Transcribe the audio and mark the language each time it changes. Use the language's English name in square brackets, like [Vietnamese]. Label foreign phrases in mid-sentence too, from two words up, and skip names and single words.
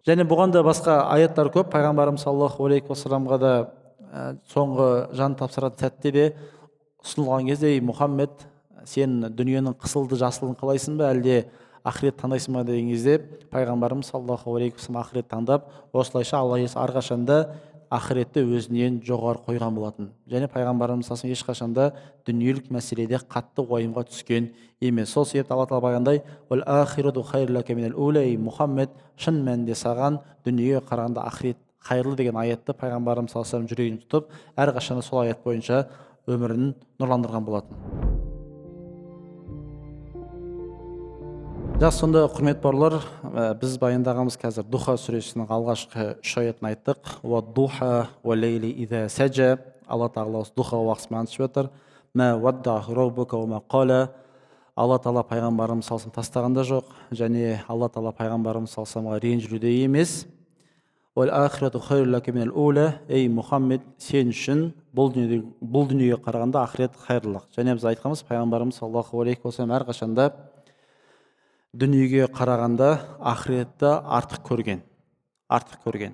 [Kazakh] Және бұған да басқа аяттар көп. Пайғамбарымыз [Arabic] صلى الله عليه وسلم [Kazakh] да соңғы жан тапсыратын сәтте де ұсынылған кезде: ей Мұхаммед, сен дүниенің қысылды жасылын қалайсың ба, әлде ақырет таңдайсың ба деген кезде пайғамбарымыз [Arabic] صلى الله عليه وسلم [Kazakh] ақырет таңдап, осылайша Алла иесі әрқашанда ақыретті өзінен жоғары қойған болатын. Және пайғамбарымыз саллаллаху ешқашанда дүниелік мәселеде қатты уайымға түскен емес. Сол себепті Алла тағала баяндайды: [Arabic] "وللآخرة خير لك من الأولى", [Kazakh] Мұхаммед, шын мәнінде саған дүниеге қарағанда ақырет қайырлы деген аятты пайғамбарымыз [Arabic] صلى الله عليه [Kazakh] жүрегін тұтып, әрқашанда сол аят бойынша өмірін нұрландырған болатын. Жақсы, сонда құрмет бауырлар, біз баяндағымыз қазір Духа сүресінің алғашқы 3 аятын айттық. [Arabic] والضحى والليل إذا سجى. [Kazakh] Алла тағала духа уақытымен айтып жатыр. [Arabic] ما ودعك ربك وما قلى. [Kazakh] Алла тағала пайғамбарымыз саллаллаху тастаған да жоқ, және Алла тағала пайғамбарымыз саллаллаху ренжілуде емес. Ей Мұхаммед, сен үшін бұл дүниеге қарағанда ақырет қайырлылық. Және біз айтқанбыз, пайғамбарымыз [Arabic] صلى الله عليه وسلم [Kazakh] әрқашанда дүниеге қарағанда ақыретті артық көрген.